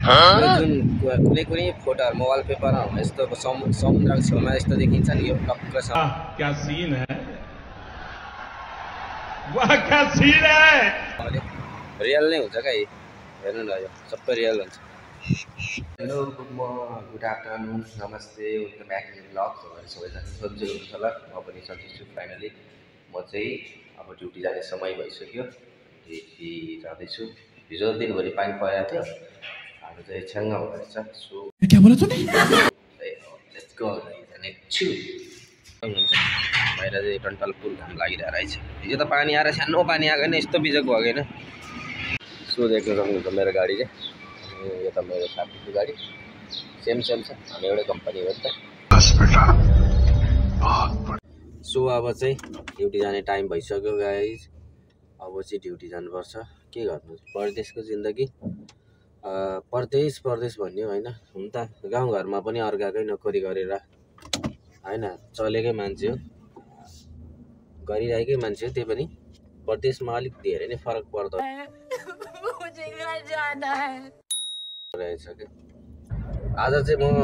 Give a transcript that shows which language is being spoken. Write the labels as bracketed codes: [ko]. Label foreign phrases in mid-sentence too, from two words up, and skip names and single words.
[ne] जुन कुनै कुनै फोटोहरुमा वालपेपरमा यस्तो समुद्रको छेउमा यस्तो देखिन्छ नि यो टक्क [hi] क्या सीन है वाह क्या सीन है [ne] रियल नै हुन्छ क्या हेर्नु न यो सबै रियल हुन्छ [en] hello good afternoon [ne] नमस्ते [en] welcome back to vlog [ne] सबैजना सन्चै हुनुहुन्छ होला म पनि सन्चै छु फाइनली म चाहिँ अब ड्युटी जाने समय भइसक्यो ड्युटी जाँदैछु हिजो दिनभरि पानी परेको थियो आज चाहिँ छ्याङ्ग भएछ सो [hi] क्या बोला तूने [en] let's go [ne] जानेछु बाहिर चाहिँ टन्टल पुल घाम लागिरहेको रहेछ हिजो त पानी आएर सानो पानी आएको होइन यस्तो बिजोग भयो होइन सो देख्न सक्नुहुन्छ मेरो गाडी चाहिँ यो त मेरो साथीको गाडी सेम छ हामी एउटै कम्पनी हो त सो अब चाहिँ ड्युटी जाने टाइम भइसक्यो गाइज अब चाहिँ ड्युटी जानुपर्छ के गर्नु परदेशको जिन्दगी परदेश भन्ने होइन हुन त गाउँघरमा पनि अर्काकै नोकरी गरेर होइन चलेकै मान्छे हो गरिरहेकै मान्छे हो त्यही पनि परदेशमा अलिक धेरै नै फरक पर्दो रहेछ क्या आज चाहिँ म